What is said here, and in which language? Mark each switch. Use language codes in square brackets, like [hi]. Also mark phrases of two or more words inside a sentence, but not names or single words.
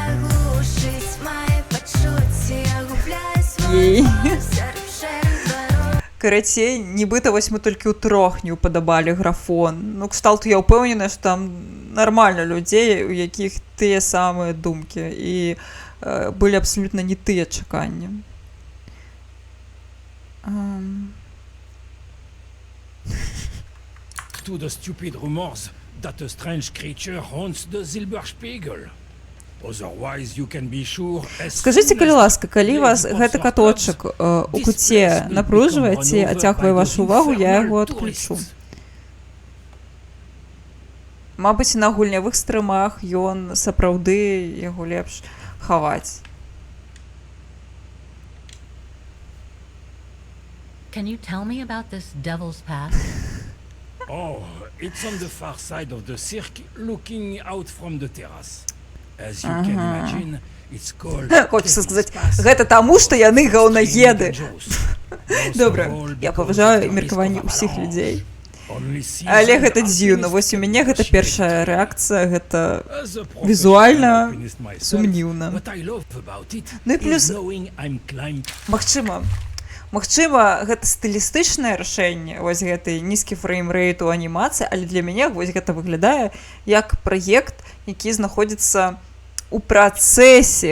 [be] Карацей, нібыта вось мы толькі ўтрох не ўпадабалі графон. Ну, кшталту я ўпэўнена, што там нармальна людзей, у якіх тыя самыя думкі, і былі абсалютна не тыя чаканні. [en] To the stupid rumors that a strange creature haunts the Silberspiegel. Otherwise, you can be sure... [be] Скажыце, калі ласка, калі вас гэты каточак у куце напружваеце, ацягвае вашу увагу, я яго адключу. Мабыць, на гульнявых стрымах ён сапраўды яго лепш хаваць. [en] Can you tell me about this Devil's Path? Oh, it's on the far side of the cirque, looking out from the terrace. As you can imagine, it's called... [be] Хочется сказаць, гэта таму, што яны гаўнаеды. Добра, я паважаю меркаванні ўсіх людзей. Але гэта дзіўна. Вось у мяне гэта першая рэакцыя, гэта візуальна сумніўна. Ну і плюс, магчыма, гэта стылістычнае рашэнне, вось гэты нізкі фреймрэйт у анімацыі, але для мяне вось гэта выглядае як праект, які знаходзіцца у працэсе.